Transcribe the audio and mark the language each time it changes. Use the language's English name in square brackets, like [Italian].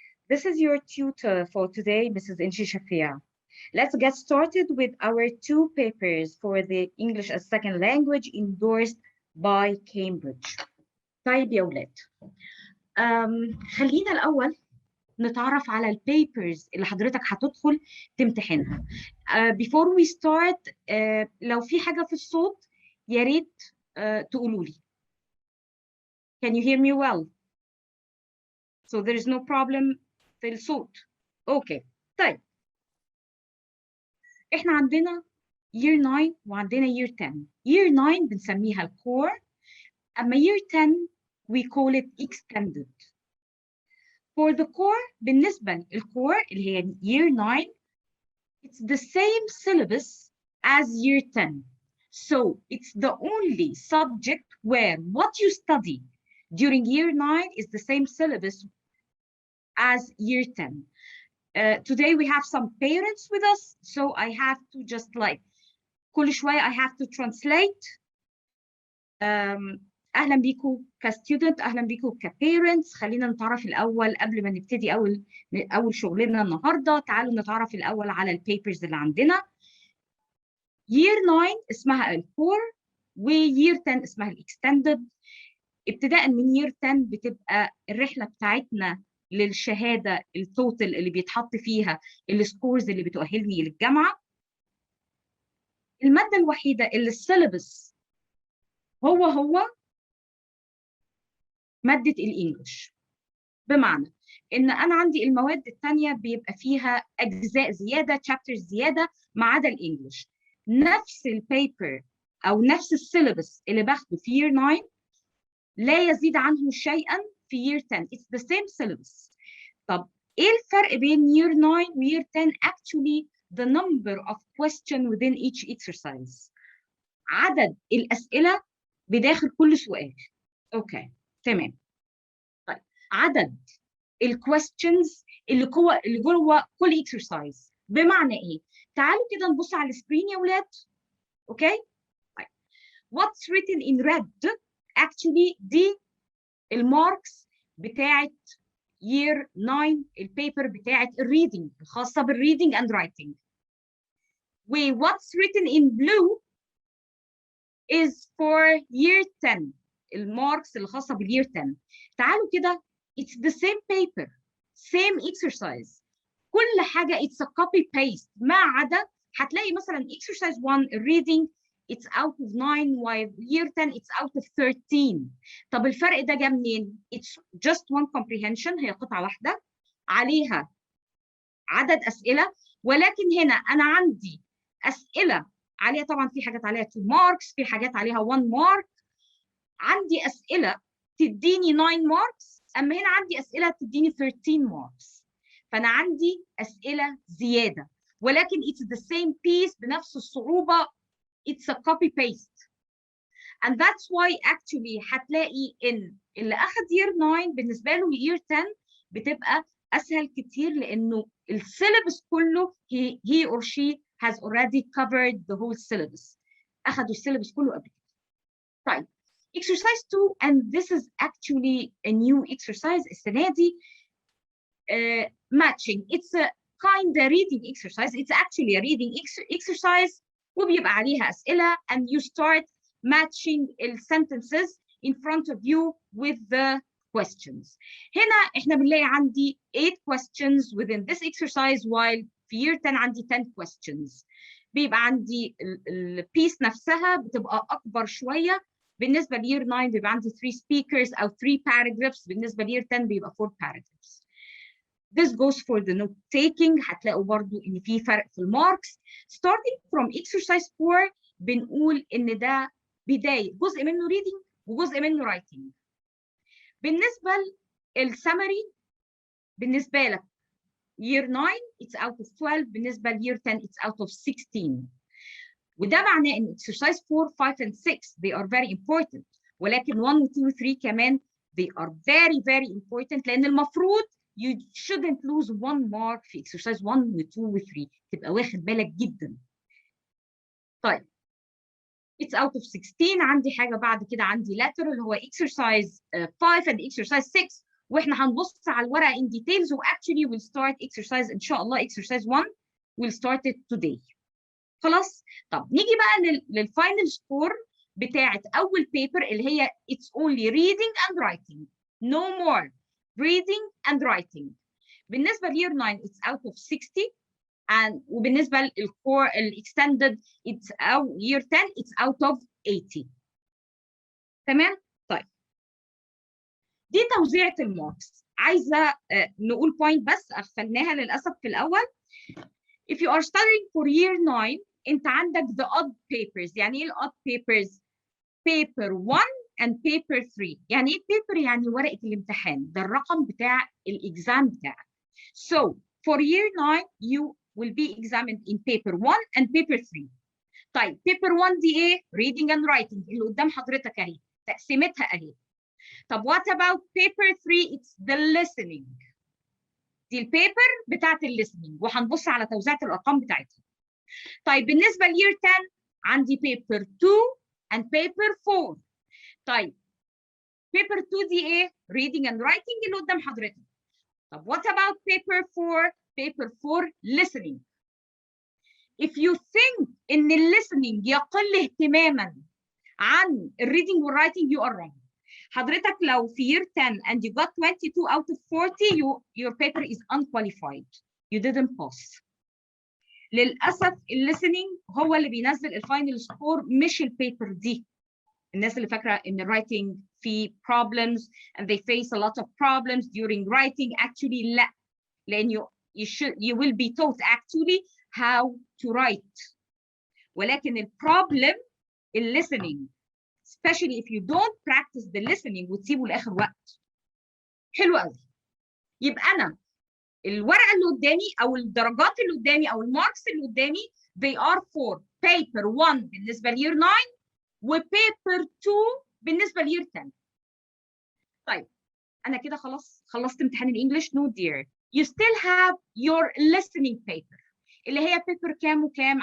[English] This is your tutor for today, Mrs. Inshi Shafia. Let's get started with our two papers for the English as Second Language endorsed by Cambridge. [Arabic] طيب يا ولاد. خلينا الأول نتعرف على البيبرز اللي حضرتك هتدخل تمتحنها. [English] Before we start, [Arabic] لو في حاجة في الصوت يا ريت تقولوا لي. [English] Can you hear me well? So there is no problem [Arabic] في الصوت. اوكي. طيب. احنا عندنا year 9 وعندنا year 10. year 9 بنسميها الكور. [English] اما year 10 we call it extended. For the core [Arabic] بالنسبة للكور اللي هي [English] year 9 it's the same syllabus as year 10. So it's the only subject where what you study during year 9 is the same syllabus as year 10. Today we have some parents with us, so I have to just like [Arabic] كل شوية [English] I have to translate. [Arabic] أهلا بيكم كستودنت، أهلا بيكم كبيرنتس. خلينا نتعرف الأول قبل ما نبتدي أول شغلنا النهاردة. تعالوا نتعرف الأول على البيبرز اللي عندنا. year 9 اسمها الكور و year 10 اسمها الاكستندد. ابتداء من year 10 بتبقى الرحلة بتاعتنا للشهادة التوتال اللي بيتحط فيها السكورز اللي بتؤهلني للجامعة. المادة الوحيدة اللي السيلبس هو مادة الإنجليش، بمعنى إن أنا عندي المواد التانية بيبقى فيها أجزاء زيادة chapters زيادة ما عدا الإنجليش. نفس البيبر أو نفس السيلبس اللي باخده في year 9 لا يزيد عنه شيئا في year 10. [English] It's the same syllabus. [Arabic] طب إيه الفرق بين year 9 و year 10؟ [English] Actually the number of questions within each exercise. [Arabic] عدد الأسئلة بداخل كل سؤال. أوكي تمام. طيب عدد الquestions اللي جوه كل exercise. بمعنى إيه؟ تعالوا كده نبص على السكرين يا ولاد. أوكي؟ طيب [English] what's written in red actually [Arabic] دي الماركس بتاعت year 9 البيبر بتاعت الريدنج الخاصة بالريدنج and writing. [English] و what's written in blue is for year 10 [Arabic] الماركس الخاصة بالyear 10. تعالوا كده [English] it's the same paper same exercise كل حاجة it's a copy paste [Arabic] ما عدا هتلاقي مثلا [English] exercise 1 reading it's out of 9 while year 10 it's out of 13. [Arabic] طب الفرق ده جه منين؟ [English] it's just one comprehension [Arabic] هي قطعة واحدة عليها عدد أسئلة، ولكن هنا أنا عندي أسئلة عليها طبعا في حاجات عليها 2 marks في حاجات عليها 1 mark. عندي أسئلة تديني 9 marks أما هنا عندي أسئلة تديني 13 marks. فأنا عندي أسئلة زيادة ولكن [English] it's the same piece [Arabic] بنفس الصعوبة. [English] it's a copy paste and that's why actually [Arabic] هتلاقي إن اللي أخذ year 9 بالنسبة له year 10 بتبقى أسهل كتير لأنه السيلبس كله [English] he or she has already covered the whole syllabus. [Arabic] أخذوا السيلبس كله قبل كده. [English] طيب exercise 2 and this is actually a new exercise [Arabic] السنة دي [English] matching. It's a kind of reading exercise. It's actually a reading exercise [Arabic] وبيبقى عليها أسئلة [English] and you start matching the sentences in front of you with the questions. [Arabic] هنا احنا بنلاقي عندي [English] 8 questions within this exercise while [Arabic] في year 10 عندي [English] 10 questions. [Arabic] بيبقى عندي البيس نفسها بتبقى أكبر شوية. بالنسبة لير 9 بيبقى عندي 3 speakers أو 3 paragraphs. بالنسبة لير 10 بيبقى 4 paragraphs. [English] This goes for the note taking. [Arabic] هتلاقوا برضو إن في فرق في الماركس. [English] Starting from exercise 4 [Arabic] بنقول إن ده بداية جزء منه reading وجزء منه writing. بالنسبة للسمري بالنسبة لك [English] year 9 it's out of 12. بالنسبة لyear 10 it's out of 16. [Arabic] وده معناه إن [English] exercise 4, 5 and 6 they are very important. [Arabic] ولكن 1 و 2 و 3 كمان [English] they are very very important [Arabic] لأن المفروض [English] you shouldn't lose 1 mark [Arabic] في exercise 1 و 2 و 3. تبقى واخد بالك جدا. طيب [English] It's out of 16. [Arabic] عندي حاجة بعد كده، عندي letter اللي هو exercise 5 and exercise 6. واحنا هنبص على الورقة [English] in details و actually we'll start exercise إن شاء الله exercise 1 we'll start it today. [Arabic] خلاص؟ طب نيجي بقى للفاينل سكور بتاعت أول بيبر اللي هي [English] it's only reading and writing. No more reading and writing. [Arabic] بالنسبة ل [English] year 9 it's out of 60. [Arabic] وبالنسبه للكور الاكستندد او year 10 [English] it's out of 80. [Arabic] تمام؟ طيب دي توزيعة الماركس. عايزه نقول بوينت بس اغفلناها للاسف في الاول. [English] If you are studying for year 9 [Arabic] انت عندك [English] the odd papers. [Arabic] يعني ايه ال odd papers؟ paper 1 and paper 3. يعني ايه paper؟ يعني ورقه الامتحان، ده الرقم بتاع الاكزام بتاعك. [English] So for year 9 you will be examined in paper 1 and paper 3. [Arabic] طيب paper 1 دي ايه؟ reading and writing اللي قدام حضرتك اهي، تقسيمتها اهي. طب [English] what about paper 3؟ it's the listening. [Arabic] دي البيبر بتاعت الليسننج وهنبص على توزيعة الارقام بتاعتها. طيب بالنسبة لير 10 عندي paper 2 and paper 4. طيب paper 2 دي ايه؟ reading and writing اللي قدام حضرتك. [English] طب what about paper 4؟ paper 4 listening. If you think [Arabic] ان listening يقل اهتماما عن reading و writing [English] you are wrong. [Arabic] حضرتك لو في [English] year 10 and you got 22 out of 40 your paper is unqualified. You didn't pass. [Arabic] للأسف listening هو اللي بينزل الفاينل سكور مش البيبر دي. الناس اللي فاكرة ان writing في [English] problems and they face a lot of problems during writing actually لا. [Arabic] لأن [English] you will be taught actually how to write. [Arabic] ولكن البروبلم [English] listening especially if you don't practice the listening [Arabic] وتسيبه لاخر وقت. حلو قوي. يبقى انا الورقه اللي قدامي او الدرجات اللي قدامي او الماركس اللي قدامي [English] they are for [Arabic] paper 1 بالنسبه لير 9 وبيبر 2 بالنسبه لير 10. طيب انا كده خلاص خلصت امتحان الانجليش. [English] no dear you still have your listening paper [Arabic] اللي هي بيبر كام وكام.